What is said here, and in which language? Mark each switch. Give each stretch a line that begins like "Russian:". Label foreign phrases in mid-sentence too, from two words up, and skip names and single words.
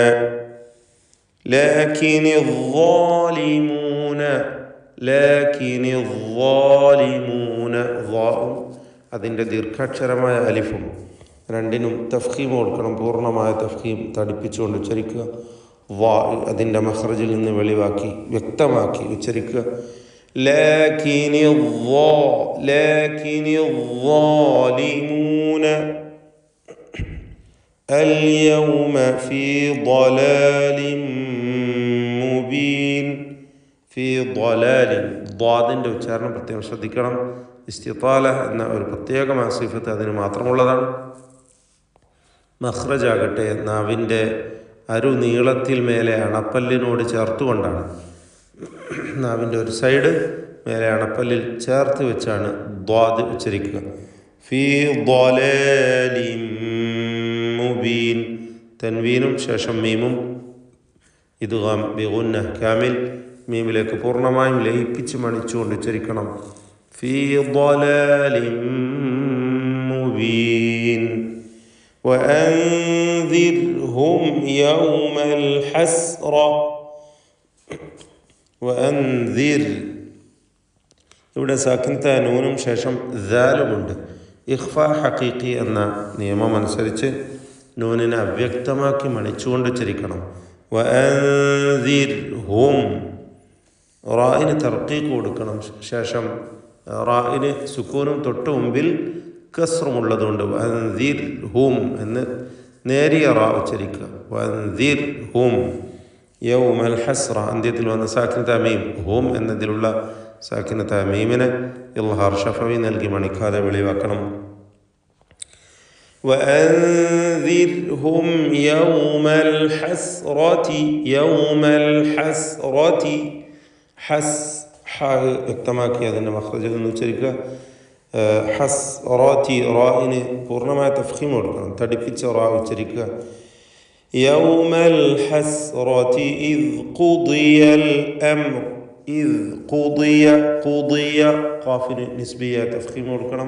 Malayalam: ലാകിനിദ്ദാലിമൂന ളാഉം അതിൻ്റെ ദീർഘാക്ഷരമായ അലിഫും രണ്ടിനും തഫ്ഖീം കൊടുക്കണം. പൂർണ്ണമായ തഫ്ഖീം തടിപ്പിച്ചുകൊണ്ട് ഉച്ചരിക്കുക. വാ അതിൻ്റെ മഖ്റജിൽ നിന്ന് വെളിവാക്കി വ്യക്തമാക്കി ഉച്ചരിക്കുക.
Arabic: ലാകിനിദ്ദാലിമൂന اليوم في ضلال مبين. في ضلال
Malayalam: ضادൻ്റെ ഉച്ചാരണം പ്രത്യേകം ശ്രദ്ധിക്കണം. ഇസ്തിതാല എന്ന ഒരു പ്രത്യേകമായ സിഫത്ത് അതിന് മാത്രമുള്ളതാണ്. മഖ്റജാകട്ടെ നാവിൻ്റെ അരുനീളത്തിൽ മേലെ അണപ്പല്ലിനോട് ചേർത്തുകൊണ്ടാണ്. നാവിൻ്റെ ഒരു സൈഡ് മേലെ അണപ്പല്ലിൽ ചേർത്ത് വെച്ചാണ് ദ്വാദ് ഉച്ചരിക്കുക.
Arabic: ഫീ ضلالin മുബീൻ.
Malayalam: തൻവീനും ശേഷം മീമും
Arabic: إدغام بغنة كامل
Malayalam: മീമിലേക്ക് പൂർണ്ണമായും ലയിപ്പിച്ച് മണിച്ചുകൊണ്ട് ഉച്ചരിക്കണം.
Arabic: ഫീ ضلالin മുബീൻ. وأنذرهم يوم الحسرة.
Malayalam: وأنذر ഇവിടെ സാക്കിൻത നൂനും ശേഷം ദാലുമുണ്ട്.
Arabic: إخفاء حقيقي
Malayalam: എന്ന നിയമം അനുസരിച്ച് നൂനിനെ അവ്യക്തമാക്കി മണിച്ചുകൊണ്ട് ഉച്ചരിക്കണം. വഅൻദിർഹും റായിന് തർക്കീഖ് കൊടുക്കണം. ശേഷം റായിന് സുക്കൂനും തൊട്ട് മുമ്പിൽ കസ്റുമുള്ളതുകൊണ്ട് വഅൻദിർഹും എന്ന് നേരിയ റാ ഉച്ചരിക്കുക.
Arabic: وأنذرهم يوم الحسرة
Malayalam: അന്ത്യത്തിൽ വന്ന സാക്കിന തമീം ഹും എന്നതിലുള്ള സാക്കിന തമീമിനെ
Arabic: إظهار شفوي
Malayalam: നൽകി മണിക്കാതെ വെളിവാക്കണം.
Arabic: وأنذرهم يوم الحسرة حس
Malayalam: വ്യക്തമാക്കി അതിൻ്റെ മഖ്റജിൽ നിന്ന് ഉച്ചരിക്കുക. ഹസ്റാത്തി റായിന് പൂർണ്ണമായ തഫ്ഖീം കൊടുക്കണം. തടിപ്പിച്ച റാ ഉച്ചരിക്കുക.
Arabic: يوم الحسرة إذ قضي الأمر. إذ قضي
Malayalam: ഖാഫിന് നിസ്ബിയ തഫ്ഖീം കൊടുക്കണം.